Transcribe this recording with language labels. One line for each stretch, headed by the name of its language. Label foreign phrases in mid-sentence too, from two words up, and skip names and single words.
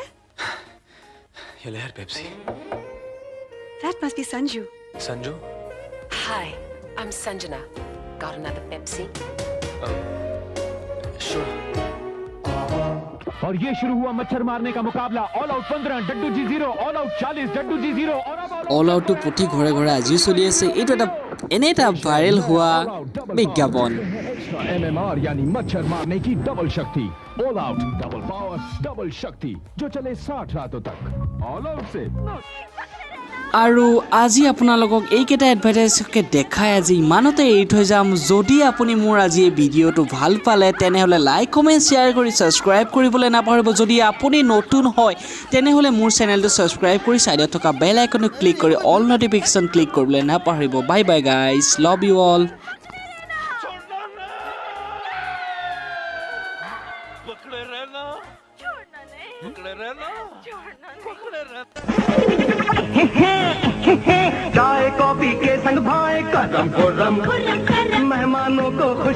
Hindi: ये लहर पेप्सी.
English: That must be Sanju. संजू? Hi, I'm Sanjana. Got another Pepsi? Sure.
Hindi: और ये शुरू हुआ मच्छर मारने का मुकाबला ऑल आउट 15 डड्डू जी 0 ऑल आउट 40 डड्डू जी 0 और अब
Assamese: অল আউটটো প্ৰতি ঘৰে ঘৰে আজিও চলি আছে এইটো এটা ভাইৰেল হোৱা বিজ্ঞাপন
Hindi: MMR यानी मच्छर मारने की डबल शक्ति ऑल आउट
English: double power
Hindi: डबल शक्ति जो चले 60 रातों तक ऑल आउट से
Assamese: আৰু আজি আপোনালোকক এইকেইটা এডভাৰটাইজকে দেখাই আজি ইমানতে এৰি থৈ যাম যদি আপুনি মোৰ আজি এই ভিডিঅ'টো ভাল পালে তেনেহ'লে
English: like comment share
Assamese: কৰি ছাবস্ক্ৰাইব কৰিবলৈ নাপাহৰিব যদি আপুনি নতুন হয় তেনেহ'লে মোৰ চেনেলটো ছাবস্ক্ৰাইব কৰি ছাইডত থকা
English: bell iconটো
Assamese: ক্লিক কৰি
English: all notification
Assamese: ক্লিক কৰিবলৈ নাপাহৰিব
English: bye bye guys love you all
Hindi: पकड़े रहना चाय कॉफी के संग भाए करम खुर्रम मेहमानों को खुश